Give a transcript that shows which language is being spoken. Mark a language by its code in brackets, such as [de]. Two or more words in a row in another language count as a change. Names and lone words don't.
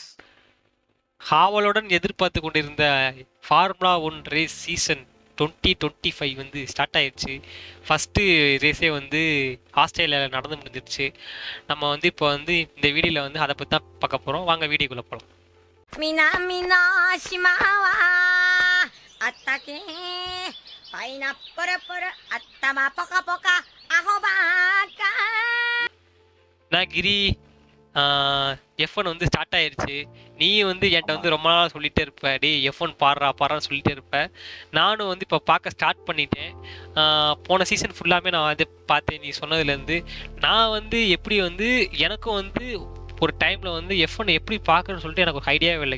[ta] ஆவலுடன் எதிர்பார்த்து கொண்டிருந்த [en] Formula 1 race season 2025 [ta] வந்து ஸ்டார்ட் ஆயிடுச்சு. [en] First race [ta] வந்து ஆஸ்திரேலியாவில் நடந்து முடிஞ்சிருச்சு. நம்ம வந்து இப்போ வந்து இந்த வீடியோவில் வந்து அதை பற்றி தான் பார்க்க போகிறோம். வாங்க வீடியோக்குள்ளே போகலாம். [ja] 南の島はあったけパイナップルプル頭ポカポカアホばっか [ta] நான் கிரி F1 வந்து ஸ்டார்ட் ஆயிடுச்சு. நீ வந்து என்கிட்ட வந்து ரொம்ப நாளாக சொல்லிகிட்டே இருப்ப, டே F1 பாடுறான்னு சொல்லிகிட்டே இருப்பேன். நானும் வந்து இப்போ பார்க்க ஸ்டார்ட் பண்ணிட்டேன். போன சீசன் ஃபுல்லாமே நான் வந்து பார்த்தேன். நீ சொன்னதுலேருந்து நான் வந்து எப்படி வந்து எனக்கும் வந்து ஒரு டைமில் வந்து F1 எப்படி பார்க்கணும்னு சொல்லிட்டு எனக்கு ஒரு ஐடியாவே இல்லை.